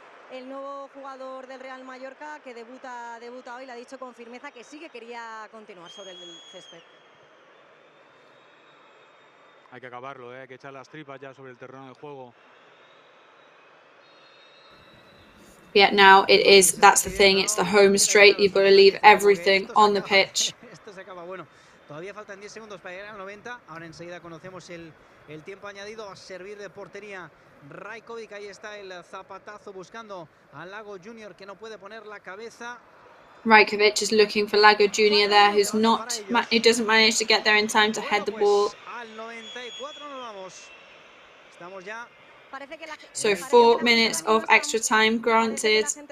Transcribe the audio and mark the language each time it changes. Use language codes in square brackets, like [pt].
[es] El nuevo jugador del Real Mallorca que debuta hoy le ha dicho con firmeza que sí que quería continuar sobre el césped. Hay que acabarlo, hay que echar las tripas ya sobre el terreno de juego. [en] Yeah, now that's the thing, it's the home straight, you've got to leave everything on the pitch. [es] Esto se acaba, bueno, todavía faltan 10 segundos para llegar al 90, ahora enseguida conocemos el tiempo añadido, a servir de portería Rajkovic, ahí está el zapatazo buscando al Lago Junior que no puede poner la cabeza. [en] Rajkovic is looking for Lago Junior there, who doesn't manage to get there in time to head the ball. [es] Al 94 nos vamos. Estamos ya. [en] So 4 minutes of extra time granted.